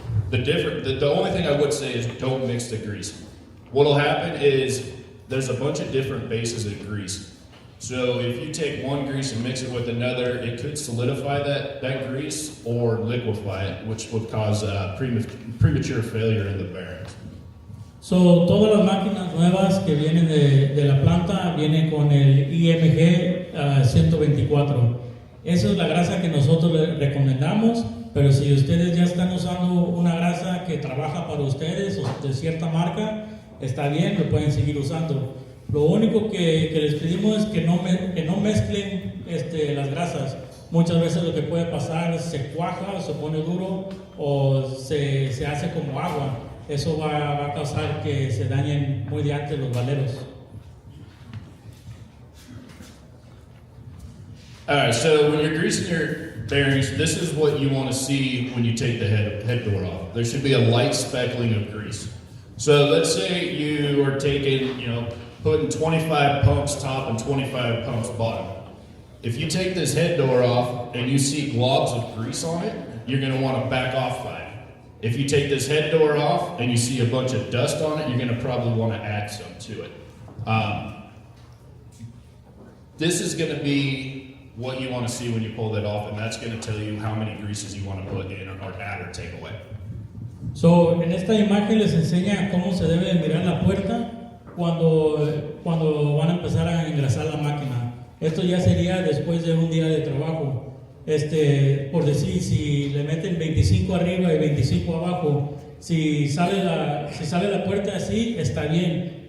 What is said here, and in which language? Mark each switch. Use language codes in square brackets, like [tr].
[en] The only thing I would say is don't mix the grease. What'll happen is there's a bunch of different bases of grease. So if you take one grease and mix it with another, it could solidify that grease or liquefy it, which would cause premature failure in the bearings. [es] So, todas las máquinas nuevas que vienen de la planta vienen con el IMG 124. Esa es la grasa que nosotros le recomendamos, pero si ustedes ya están usando una grasa que trabaja para ustedes o de cierta marca, está bien, lo pueden seguir usando. Lo único que les pedimos es que no mezclen las grasas. Muchas veces lo que puede pasar es se cuaja, se pone duro o se hace como agua. Eso va a causar que se dañen muy de antes los valeros. [en] Alright, so when you're greasing your bearings, this is what you want to see when you take the head door off. There should be a light speckling of grease. So let's say you are putting 25 pumps top and 25 pumps bottom. If you take this head door off and you see globs of grease on it, you're going to want to back off 5. If you take this head door off and you see a bunch of dust on it, you're going to probably want to add some to it. This is going to be what you want to see when you pull that off, and that's going to tell you how many greases you want to put in or add or take away. [es] So, en esta imagen les enseña cómo se debe mirar la puerta cuando van a empezar a engrasar la máquina. Esto ya sería después de un día de trabajo. Por decir, si le meten 25 arriba y 25 abajo, si sale la puerta así, está bien.